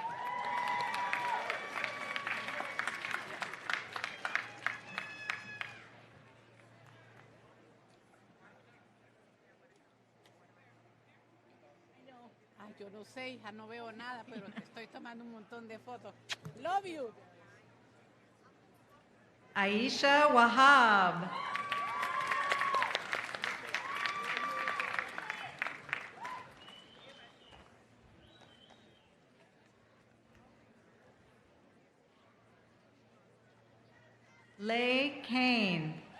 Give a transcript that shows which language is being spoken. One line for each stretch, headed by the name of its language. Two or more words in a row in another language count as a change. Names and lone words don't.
Spanish: Ay, yo no sé, hija, no veo nada, pero te estoy tomando un montón de fotos.
English: Love you. Aisha Wahab. Leigh Kane.